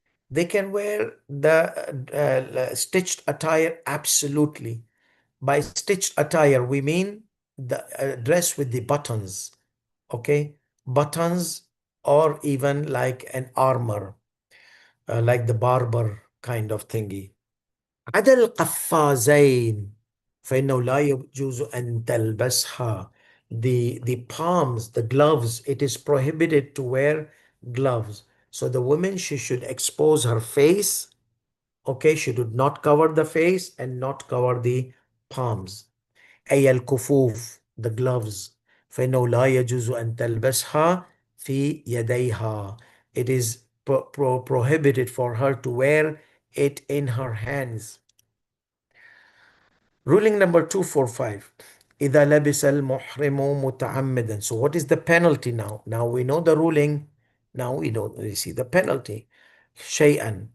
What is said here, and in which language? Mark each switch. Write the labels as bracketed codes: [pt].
[en] They can wear the stitched attire, absolutely. By stitched attire, we mean the dress with the buttons, okay? Buttons, or even like an armor, like the barber kind of thingy. [ar] عدا القفازين فإنه لا يجوز أن تلبسها. [en] The palms, the gloves, it is prohibited to wear gloves. So the woman, she should expose her face, okay? She should not cover the face and not cover the palms. [ar] أي الكفوف, [en] the gloves. [ar] فإنه لا يجوز أن تلبسها في يديها. [en] It is prohibited for her to wear it in her hands. Ruling number 245. [ar] إذا لبس المحرم متعمدا. [en] So what is the penalty now? Now we know the ruling. Now we see the penalty. [ar] شيئا.